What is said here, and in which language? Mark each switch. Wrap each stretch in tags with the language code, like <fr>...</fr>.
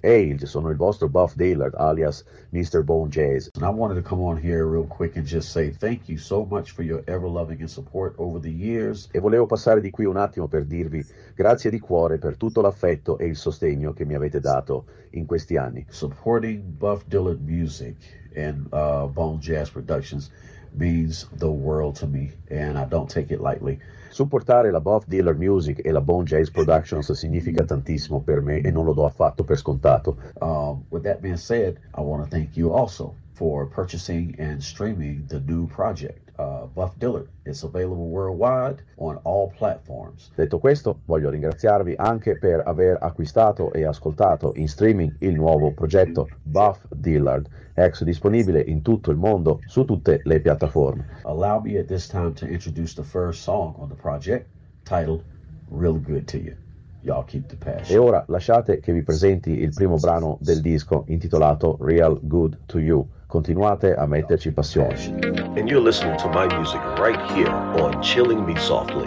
<it>Hey, sono il vostro Buff Dylan, alias Mr. Bone Jazz.</it> <en>And I wanted to come on here real quick and just say thank you so much for your ever-loving and support over the years.</en> <it>E volevo passare di qui un attimo per dirvi grazie di cuore per tutto l'affetto e il sostegno che mi avete dato in questi anni.</it> <en>Supporting Buff Dylan Music and Bone Jazz Productions means the world to me, and I don't take it lightly.</en> <it>Supportare la Buff Dylan Music e la Bone Jazz Productions significa tantissimo per me e non lo do affatto per scontato.</it> <en>With that being said, I want to thank you also for purchasing and streaming the new project. Buff Dylan, it's available worldwide on all platforms.</en> <it>Detto questo, voglio ringraziarvi anche per aver acquistato e ascoltato in streaming il nuovo progetto Buff Dylan, ex disponibile in tutto il mondo su tutte le piattaforme.</it> <en>Allow me at this time to introduce the first song on the project, titled Real Good to You. Y'all keep the passion.</en> <it>E ora lasciate che vi presenti il primo brano del disco intitolato Real Good to You. Continuate a metterci passione.</it> <en>And you're listening to my music right here on Chilling Me Softly.</en>